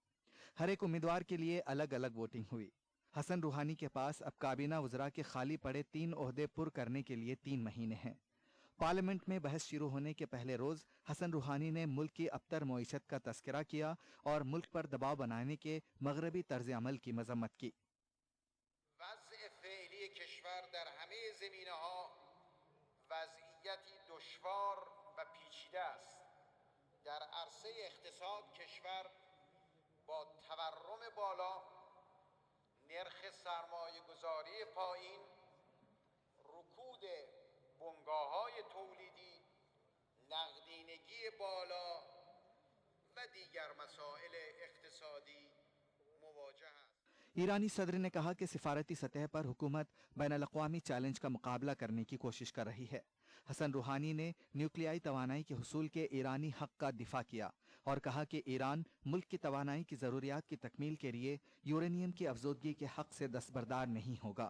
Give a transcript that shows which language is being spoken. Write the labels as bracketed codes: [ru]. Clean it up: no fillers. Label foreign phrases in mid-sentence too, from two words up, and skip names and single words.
[ur] ہر ایک امیدوار کے لیے الگ الگ ووٹنگ ہوئی۔ حسن روحانی کے پاس اب کابینہ وزرا کے خالی پڑے 3 عہدے پر کرنے کے لیے 3 مہینے ہیں. پارلیمنٹ میں بحث شروع ہونے کے پہلے روز حسن روحانی نے ملک کی ابتر معیشت کا تذکرہ کیا اور ملک پر دباؤ بنانے کے مغربی طرز عمل کی مذمت کی. [fa] वضع فعلی کشور در همه زمینه‌ها وضعیتی دشوار و پیچیده است. در عرصه اقتصاد کشور با تورم بالا، نرخ سرمایه‌گذاری پایین، رکود بنگاه‌های تولیدی، نقدینگی بالا و دیگر مسائل اقتصادی مواجه است. [ur] ایرانی صدر نے کہا کہ سفارتی سطح پر حکومت بین الاقوامی چیلنج کا مقابلہ کرنے کی کوشش کر رہی ہے. حسن روحانی نے نیوکلیائی توانائی کے حصول کے ایرانی حق کا دفاع کیا اور کہا کہ ایران ملک کی توانائی کی ضروریات کی تکمیل کے لیے یورینیم کی افزودگی کے حق سے دستبردار نہیں ہوگا.